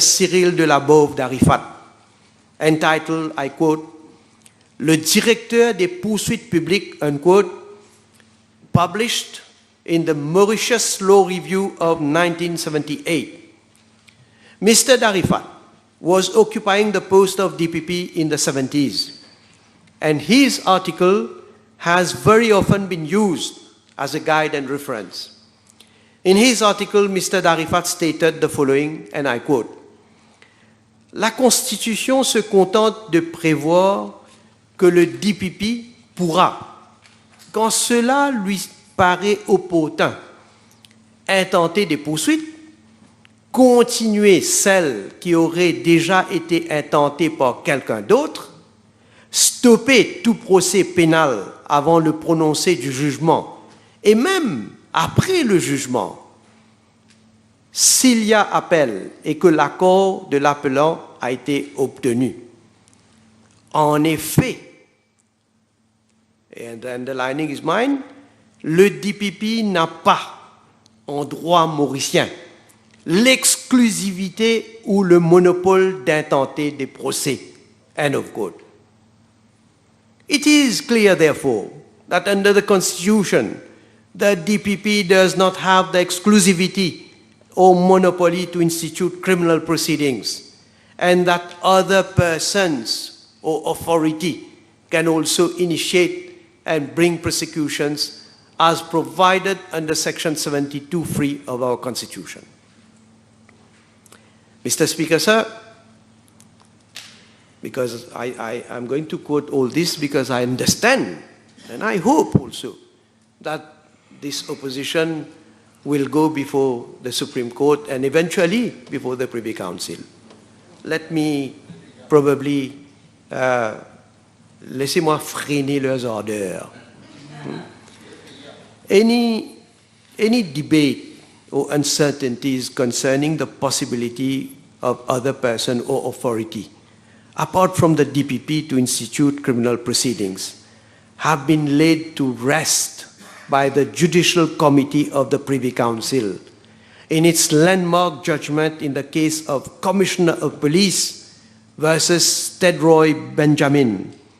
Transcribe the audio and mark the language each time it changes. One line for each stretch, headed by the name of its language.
English: Cyril de la Beauve d'Arifat, entitled, I quote,
French: "Le directeur des poursuites publiques,"
English: unquote, published in the Mauritius Law Review of 1978. Mr. D'Arifat was occupying the post of DPP in the 70s, and his article has very often been used as a guide and reference. In his article, Mr.
French: D'Arifat
English: stated the following, and I quote,
French: "La Constitution se contente de prévoir que le DPP pourra, quand cela lui paraît opportun, intenter des poursuites, continuer celles qui auraient déjà été intentées par quelqu'un d'autre, stopper tout procès pénal avant le prononcé du jugement et même après le jugement, s'il y a appel et que l'accord de l'appelant a été obtenu. En effet,"
English: and the underlining is mine,
French: "le DPP n'a pas, en droit mauricien, l'exclusivité ou le monopole d'intenter des procès."
English: End of quote. It is clear, therefore, that under the Constitution, the DPP does not have the exclusivity or monopoly to institute criminal proceedings, and that other persons or authority can also initiate and bring prosecutions as provided under Section 72(3) of our Constitution. Mr. Speaker, sir, because I'm going to quote all this because I understand and I hope also that this opposition will go before the Supreme Court and eventually before the Privy Council. Let me probably,
French: laissez-moi freiner leurs ardeurs.
English: Any debate or uncertainties concerning the possibility of other person or authority, apart from the DPP to institute criminal proceedings, have been laid to rest by the Judicial Committee of the Privy Council in its landmark judgment in the case of Commissioner of Police versus Tedroy Benjamin.